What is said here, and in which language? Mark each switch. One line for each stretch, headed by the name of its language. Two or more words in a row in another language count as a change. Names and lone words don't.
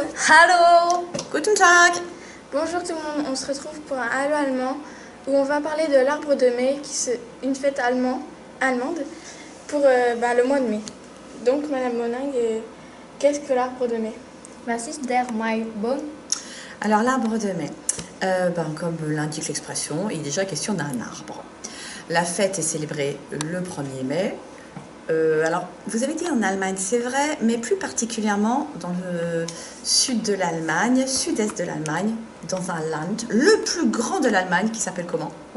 German: Hallo! Guten Tag!
French: Bonjour tout le monde, on se retrouve pour un Hallo allemand où on va parler de l'arbre de mai, une fête allemande pour le mois de mai. Donc Madame Moning, qu'est-ce que l'arbre de mai?
German: Was ist der Maibaum?
French: Alors l'arbre de mai, comme l'indique l'expression, il est déjà question d'un arbre. La fête est célébrée le 1er mai. Alors, vous avez dit en Allemagne, c'est vrai, mais plus particulièrement dans le sud de l'Allemagne, sud-est de l'Allemagne, dans un land, le plus grand de l'Allemagne, qui s'appelle comment?